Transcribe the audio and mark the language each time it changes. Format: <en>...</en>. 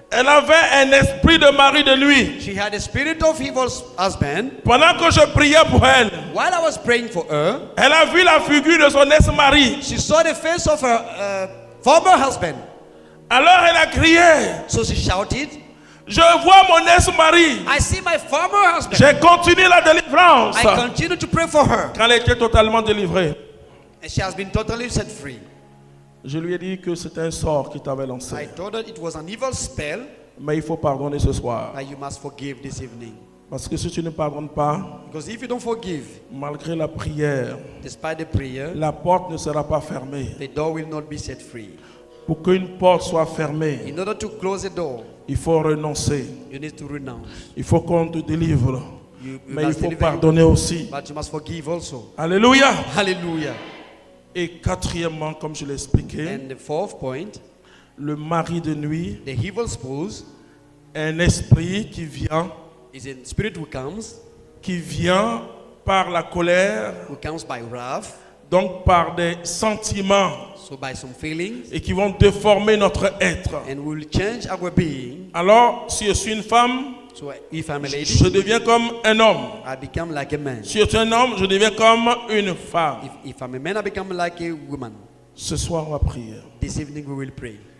<fr>Elle avait un esprit de mari de nuit.</fr> <en>She had a spirit of evil husband.</en> <fr>Pendant que je priais pour elle,</fr> <en>While I was praying for her,</en> <fr>elle a vu la figure de son ex-mari.</fr> <en>she saw the face of her former husband.</en> <fr>Alors elle a crié,</fr> <en>So she shouted,</en> <fr>je vois mon ex-mari.</fr> <en>I see my former husband.</en> <fr>J'ai continué la délivrance.</fr> <en>I continue to pray for her.</en> <fr>Quand elle était totalement délivrée,</fr> <en>And she has been totally set free.</en> <fr>je lui ai dit que c'était un sort qui t'avait</fr> <en>I</en> <fr>lancé.</fr> <en>told her it was an evil spell</en> <fr>Mais il faut pardonner ce soir.</fr> <en>that you must forgive this evening.</en> <fr>Parce que si tu ne pardonnes pas,</fr> <en>Because if you don't forgive,</en> <fr>malgré la prière,</fr> <en>despite the prayer,</en> <fr>la porte ne sera pas fermée.</fr> <en>the door will not be set free.</en> <fr>Pour qu'une porte soit fermée,</fr> <en>In order to close the door,</en> <fr>il faut renoncer.</fr> <en>you need to renounce.</en> <fr>Il faut qu'on te délivre.</fr> <en>You</en> <fr>Mais il</fr> <en>must</en> <fr>faut</fr> <en>deliver,</en> <fr>pardonner aussi.</fr> <en>but you must forgive also.</en> <fr>Alléluia.</fr> <en>Hallelujah.</en> <fr>Et quatrièmement, comme je l'ai expliqué,</fr> <en>And the fourth point,</en> <fr>le mari de nuit</fr> <en>the evil spouse</en> <fr>est un esprit</fr> <en>is a spirit</en> <fr>qui vient par la colère,</fr> <en>who comes by wrath,</en> <fr>donc par des sentiments</fr> <en>so by some feelings,</en> <fr>et qui vont déformer notre être.</fr> <en>and will change our being.</en> <fr>Alors, si je suis une femme,</fr> <en>So if I'm a lady,</en> <fr>je deviens comme un homme.</fr> <en>I become like a man.</en> <fr>Si je suis un homme, je deviens comme une femme.</fr> <en>If I'm a man, I become like a woman.</en> <fr>Ce soir, on va prier.</fr> <en>This evening we will pray.</en>